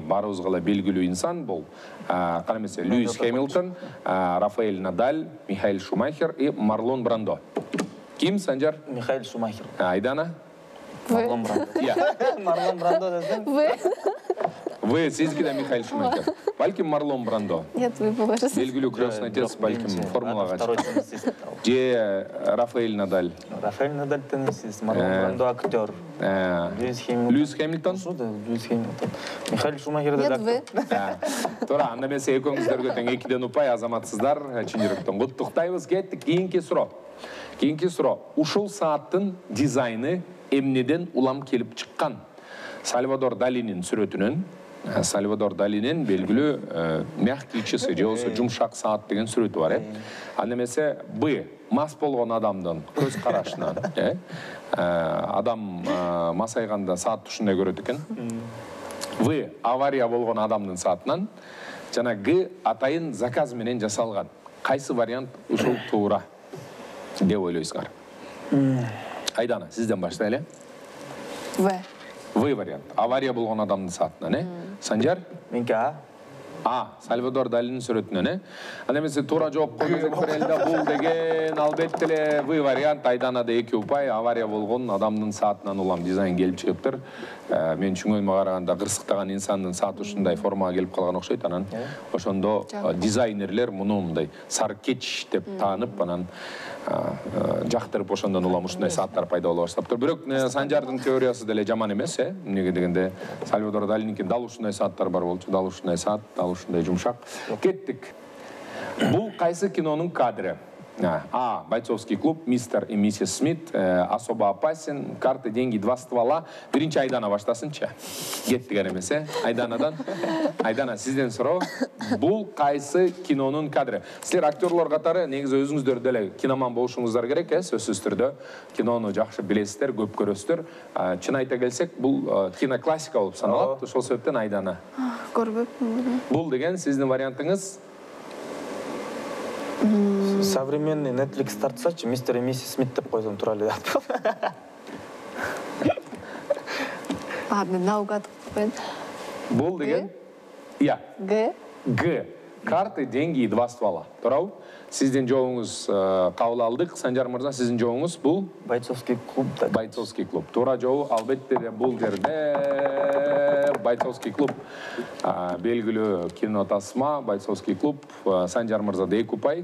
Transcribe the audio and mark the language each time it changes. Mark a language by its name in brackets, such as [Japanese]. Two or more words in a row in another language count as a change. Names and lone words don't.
[Kyrgyz] Баарыбызга эле белгилүү инсан бул. Кана эмесе Льюис Хэмилтон, Рафаэль Надаль, Михаэль Шумахер и Марлон Брандо. Ким, Санжар? Михаэль Шумахер. Айдана? Марлон Брандо. Марлон Брандо десең? В. Сиздики да Михаэль Шумахер. Балким Марлон Брандо. [Russian] Нет, вы положите. [Kyrgyz] Белгилүү крестный отец, балким формулага чыккан. Же Рафаэль Надаль. Рафаэль Надаль теннисист, Марлон Брандо актер. Льюис Хэмилтон. Льюис Хэмилтон. Михаэль Шумахер да Нет, актер. Туура, анда эмесе экөөңүздөргө тең 2ден упай, азаматсыздар, чын жүрөктөн куттуктайбыз. Кеттик кийинки суроо. Ушул сааттын дизайны эмнеден улам келип чыккан? Сальвадор Далинин сүрөтүнөн, Сальвадор Далинин белгилүү [Russian] мягкий часы, [Kyrgyz] же болбосо жумшак саат деген сүрөтү бар, Анда эмесе Б. Мас болгон адамдын көз карашынан, адам масайганда саатты ушундай көрөт экен. В. Авария болгон адамдын саатынан. Жана Г. Атайын заказ менен жасалган. Кайсы вариант ушул туура деп ойлойсуңар? Айдана, сизден баштайлы. В. В вариант. Авария болгон адамдын саатынан, Санжар? Меники А. А. Сальвадор Далинин сүрөтүнөн, Анда эмесе туура жоопко кезек берели да, бул деген албетте эле В вариант. Айданада 2 упай, авария болгон адамдын саатынан улам дизайн келип чыгыптыр. Мен чүңөлмө караганда кырсыктаган инсандын сааты ушундай формага келип калган окшойт, анан ошондо дизайнерлер муну мындай саркеч деп таанып, анан жактырып ошондон улам ушундай сааттар пайда боло баштаптыр. Бирок Санжардын теориясы деле жаман эмес, Эмнеге дегенде Сальвадор Далининки дал ушундай сааттар бар болчу, дал ушундай саат, дал ушундай жумшак. Кеттик. Бул кайсы кинонун кадры? А. Бойцовский клуб, мистер и миссис Смит, особо опасен, карты, деньги, 2 ствола. Биринчи Айдана баштасынчы. Кеттик эмесе. Айданадан. Айдана, сизден суроо. Бул кайсы кинонун кадры? Силер актерлор катары негизи өзүңүздөр деле киноман болушуңуздар керек, сөзсүз түрдө. Кинону жакшы билесиздер, көп көрөсүздөр. Чын айта келсек, бул киноклассика болуп саналат. Ошол себептен Айдана. Көрбөпмүн. Бул деген сиздин вариантыңыз? Современный Netflix тартсачы, мистер и миссис Смит деп койсом тура эле. [Russian] Ладно, наугад [Kyrgyz] коюн. Бул деген? Иә. Г. Г. Карты, деньги и 2 ствола. Туурабы? Сиздин жообуңуз кабыл алдык. Санжар мырза, сиздин жообуңуз бул? Бойцовский клуб. Бойцовский клуб. Туура жообу албетте де бул жерде Бойцовский клуб. Белгилүү кино тасма, Бойцовский клуб. Санжар мырза 2 упай.